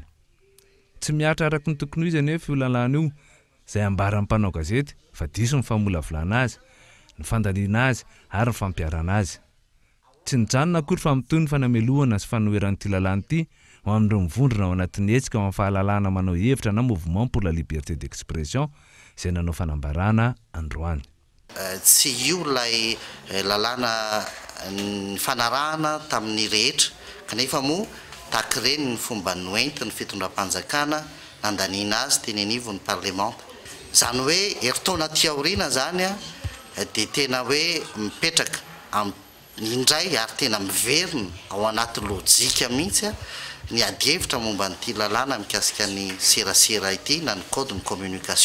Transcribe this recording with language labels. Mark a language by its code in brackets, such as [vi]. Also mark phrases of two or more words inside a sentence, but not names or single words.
[mg] Tsy miatra araky ny tokony ho izy anefa io lalàna io izay ambaran'ny mpanao gazety fa diso ny famolavolana azy, ny fandaniana azy ary ny fampiarana azy. Tsy nijanona akory fa mitoy ny fanamelohana sy fanoheran'ity lalàna ity ho amin'ireo mivondrona ao anatin'ny hetsika amin'ny fahalalana manao hevitra na [fr] mouvement pour la liberté d'expression [mg] izay nanao fanambarana androany. Tsy io lay lalàna ny fanarahana tamin'ny rehetra kanefa moa tahaka ireny ny fomba noenty ny fitondram-panjakana nandaniana azy teny anivo ny parlemanta. Zany hoe eritaona ty aoriana zany dia tena hoe mipetraka indray ary tena miverina ao anaty lojika mihitsy ny adihevitra momba nyity lalàna mikasika ny serasera ity na ny code ny communication.